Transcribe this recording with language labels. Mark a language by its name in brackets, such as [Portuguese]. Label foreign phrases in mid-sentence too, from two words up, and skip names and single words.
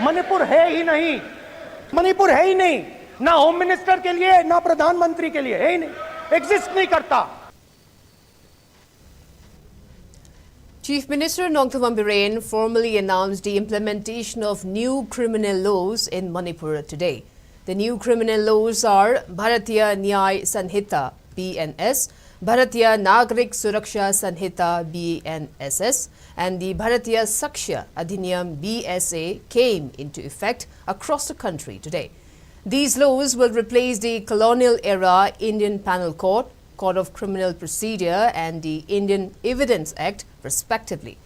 [Hindi] मणिपुर है ही नहीं, मणिपुर है ही नहीं, ना [English] home minister [Hindi] के लिए ना प्रधानमंत्री के लिए, है ही नहीं, एग्जिस्ट नहीं करता। [English] Chief Minister Nongthaman Biren formally announced the implementation of new criminal laws in Manipur today. The new criminal laws are Bharatiya Nyay Sanhita (BNS), Bharatiya Nagrik Suraksha Sanhita (BNSS), and the Bharatiya Sakshya Adhiniyam (BSA) came into effect across the country today. These laws will replace the colonial-era Indian Penal Code, Code of Criminal Procedure and the Indian Evidence Act, respectively.